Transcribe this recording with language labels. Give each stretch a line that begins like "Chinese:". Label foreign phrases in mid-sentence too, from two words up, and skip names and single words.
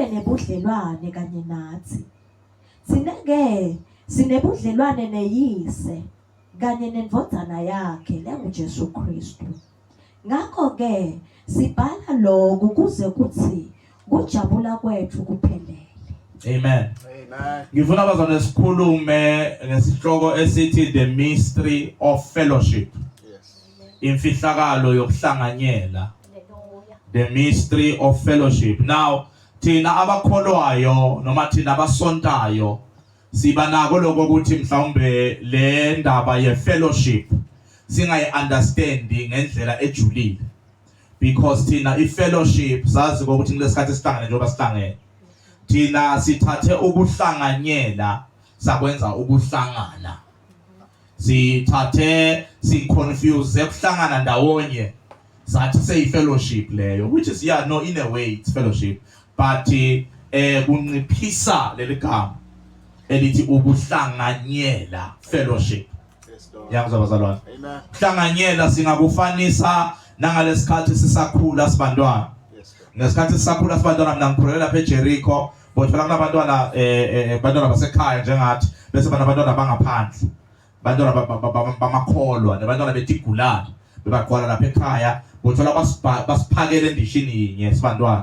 Zulu: nebudlelwane kanye nathi. Sineke sinebudlelwane neyise kanye nendvodana yakhe lenguJesu Kristu. Ngakho ke sibhala lokho kuze kuthi kujabula kwethu kuphelele. Amen. Amen. Ngifuna abazalwane sikhulume ngesihloko esithi
English: the mystery of fellowship.
Zulu: Yes. Imfihlakalo yokuhlanganyela.
English: The mystery of fellowship. Now,
Zulu: thina abakholwayo noma thina abasontayo siba nako lokho ukuthi mhlawumbe le ndaba ye fellowship singayi understand ngendlela ejulile, because thina I fellowship sazi ukuthi kulesikhathi sihlangane njengoba sihlangene. Thina sithathe ukuhlanganyela sakwenza ukuhlangana. Sithathe siconfuse ukuhlangana ndawonye sathi say fellowship leyo,
English: which is no, in a way it's fellowship, but
Zulu: kunciphisa leligama elithi ukuhlanganyela fellowship. Yangizwa bazalwane. Amen. Ukuhlanganyela singakufanisa nangalesikhathi sisakhula sibantwana. Ngesikhathi sisakhula sibantwana mina ngikhulela lapha eJericho, bothola kunabantwana abantwana basekhaya njengathi, bese banabantwana bangaphandle, abantwana bamakholwa nabantwana betigulana bebaqala lapha ekhaya, bothola basiphakele endishini yinye sibantwana.